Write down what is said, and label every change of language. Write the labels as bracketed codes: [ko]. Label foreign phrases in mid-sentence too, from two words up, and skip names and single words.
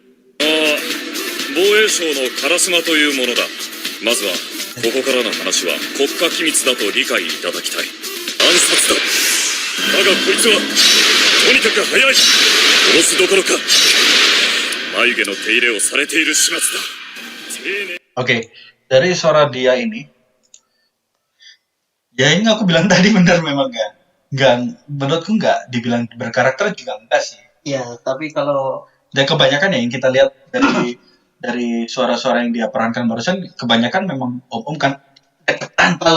[ja] 防衛省のカラスマというものだ。まずはここからの話は国家機密だと理解いただきたい。暗殺だ。だがこいつはとにかく早い。殺すどころか眉毛の手入れをされている始末だ。丁寧。 [id] Oke, dari suara dia ini, ya ini aku bilang tadi benar memang enggak, menurutku enggak dibilang berkarakter juga enggak sih. ya, tapi kalau Dan kebanyakan ya yang kita lihat dari dari suara-suara yang dia perankan barusan kebanyakan memang om kan deketan.